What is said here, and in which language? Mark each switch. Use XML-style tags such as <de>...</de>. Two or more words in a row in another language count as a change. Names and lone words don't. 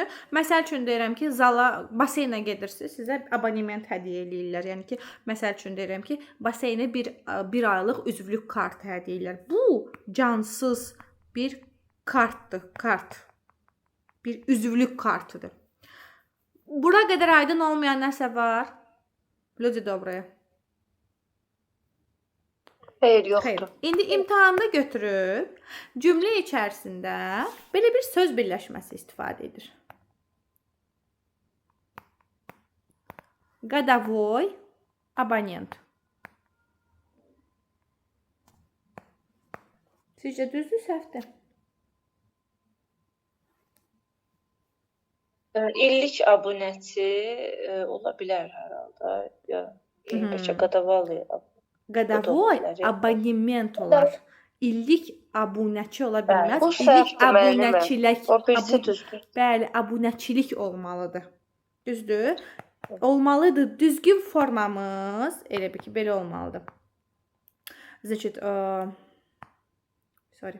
<az>Məsəl üçün deyirəm ki, zala, baseynə gedirsiniz, sizə abonement hədiyyə eləyirlər. Yəni ki, məsəl üçün deyirəm ki, baseynə bir aylıq üzvlük kartı hədiyyə eləyirlər. Bu cansız bir kartdır, kart. Bir üzvlük kartıdır. Bura qədər aydın olmayan nəsə var?</az> <ru>Люди добрые.</ru> <az>Xeyr, yoxdur. Xeyr. İndi imtahanda götürüb cümlə içərisində belə bir söz birləşməsi istifadə edir.</az> <ru>Годовой abonent.</ru> <az>Sizcə düzdür, səhvdir? İllik abunəçi ola bilər hər halda. Ya, bəlkə годовалый.</az> <ru>Годовой abonement</ru> <az>olar. İllik abunəçi ola bilməz. Bu İllik səhvdir müəllimə. abunəçilik. O birisi düzdür. Bəli, abunəçilik olmalıdır. Düzdür? Olmalıdır. Düzgün formamız elə bir ki, belə olmalıdır.</az> <ru>Значит, sorry.</ru>